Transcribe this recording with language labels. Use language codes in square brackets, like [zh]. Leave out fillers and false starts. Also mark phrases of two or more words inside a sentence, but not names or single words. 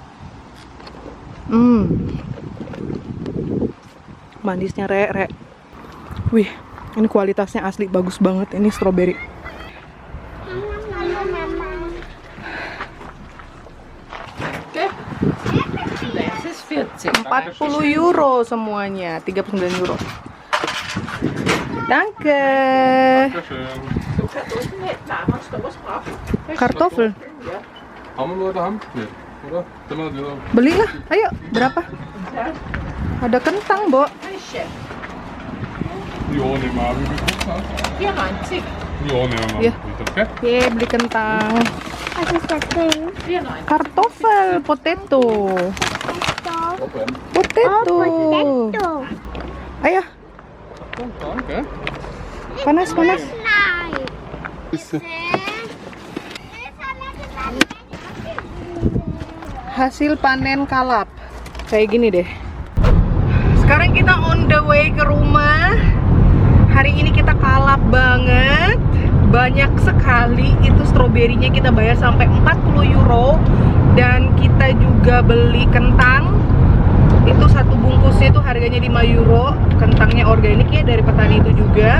[id] Manisnya re. Wih, ini kualitasnya asli bagus banget. Ini stroberi. €40 semuanya, €39. [de] Danke. Kartoffel. Haben wir nur daheim? Nee, oder? [id] Belilah, ayo. Berapa? Ada kentang, Bo. [de] Ja, nehmen wir. Wie viel kostet das? 94. Ja, nehmen wir. Ja. Okay? [id] Ye, beli kentang. [de] Was ist das Ding? 94. Kartoffel, [en] potato. Open. Potato. Potato. [id] Ayo, [de] Danke. [id] panas. [de] Nein. Ist [id] Hasil panen kalap. Kayak gini deh. Sekarang kita [en] on the way [id] ke rumah. Hari ini kita kalap banget. Banyak sekali itu stroberinya, kita bayar sampai €40. Dan kita juga beli kentang. Itu satu bungkusnya itu harganya €5. Kentangnya organik ya, dari petani itu juga.